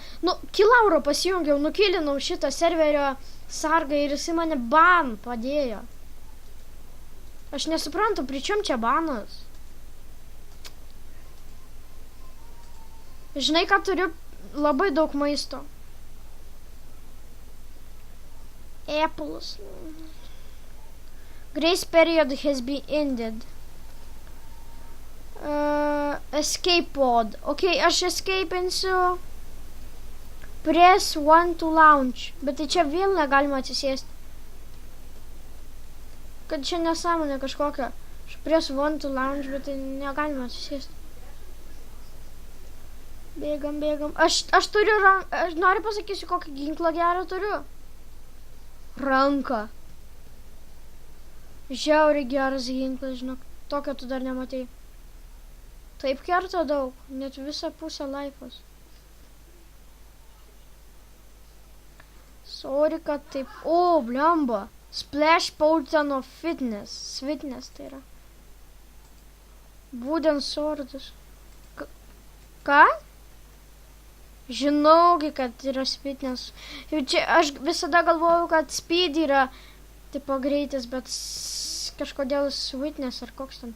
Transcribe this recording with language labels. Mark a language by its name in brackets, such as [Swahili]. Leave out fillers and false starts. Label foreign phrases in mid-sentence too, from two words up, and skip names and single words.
[Lithuanian] Nu, Kilauro pasijungiau, nukilinau šitą serverio sargą ir jisai mane ban padėjo. Aš nesuprantu, pričiom čia banas. Žinai, ką turiu? Labai daug maisto. Apples. [English] Grace period has been ended. Escape pod. Ok, [Lithuanian] aš escapinsiu. [English] Press 1 to launch. [Lithuanian] Bet tai čia vėl negalima atsisėsti. Kad čia nesąmonė kažkokia. [English] Aš press 1 to launch, [Lithuanian] bet tai negalima atsisėsti. Bėgam. Aš turiu ranką. Aš noriu pasakysiu, kokį ginklą gerą turiu. Ranką. Žiauriai geras ginklas, žinok. Tokio tu dar nematei. Taip kerta daug. Net visą pusę laifos. Sorry, kad taip. O, blemba. [English] Splash Potion of Fitness. [Lithuanian] Sweetness tai yra. [English] Wooden swordas. [Lithuanian] Ką? Žinaugi, kad yra speedness. Jau čia aš visada galvojau, kad speed yra tipo greitis, bet kažkodėl sweetness ar koks ten.